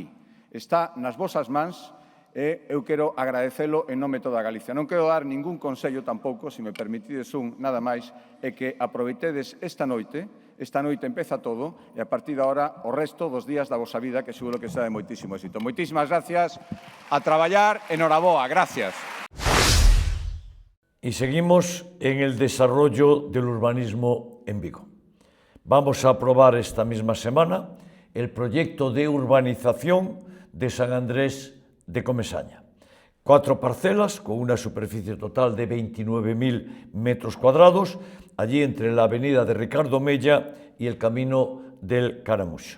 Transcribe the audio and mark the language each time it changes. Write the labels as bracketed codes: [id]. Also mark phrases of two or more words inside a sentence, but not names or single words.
[gl] Está nas vosas mans e eu quero agradecelo en nome de toda Galicia. Non quero dar ningún consello tampouco, se me permitides nada máis, é que aproveitedes esta noite empeza todo e a partir de agora o resto dos días da vosa vida que seguro que será de moitísimo éxito. Moitísimas gracias, a traballar, enhoraboa, gracias. [es] Y seguimos en el desarrollo del urbanismo en Vigo. Vamos a aprobar esta misma semana el proyecto de urbanización de San Andrés de Comesaña. 4 parcelas con una superficie total de 29.000 metros cuadrados, allí entre la avenida de Ricardo Mella y el camino del Caramuxo.